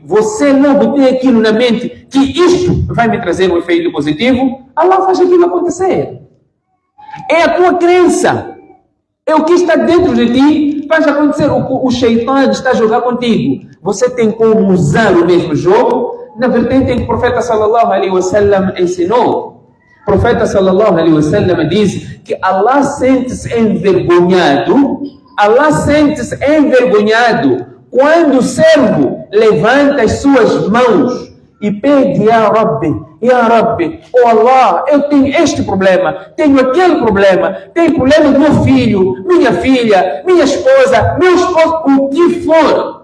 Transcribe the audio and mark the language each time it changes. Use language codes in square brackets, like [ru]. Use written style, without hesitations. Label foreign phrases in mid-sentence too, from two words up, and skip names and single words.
[pt] Você logo tem aquilo na mente, que isto vai me trazer um efeito positivo, Allah faz aquilo acontecer. É a tua crença. É o que está dentro de ti, faz acontecer. O Shaitan está a jogar contigo. Você tem como usar o mesmo jogo na vertente em que o profeta [ar] صلى الله عليه وسلم [pt] ensinou. O profeta [ar] صلى الله عليه وسلم [pt] diz que Allah sente-se envergonhado. Allah sente-se envergonhado quando o servo levanta as suas mãos e pede: [ar] يا ربي, [pt] oh Allah, eu tenho este problema, tenho aquele problema, tenho problema do meu filho, minha filha, minha esposa, meu esposo, o que for.